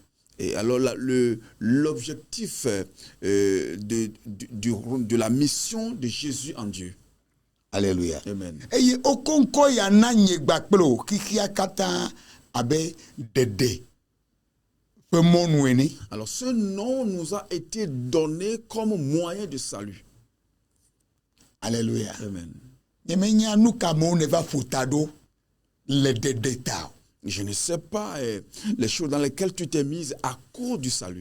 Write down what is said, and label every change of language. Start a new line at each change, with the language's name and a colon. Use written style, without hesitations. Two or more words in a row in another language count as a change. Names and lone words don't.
French: Et alors l'objectif de la mission de Jésus en Dieu. Alléluia. Amen.
Ewe: Et okonko ya na nyegbakplo kikia kata abe dede.
French: Alors ce nom nous a été donné comme moyen de salut. Alléluia. Amen. Je ne sais pas les choses dans lesquelles tu t'es mise à cause du salut.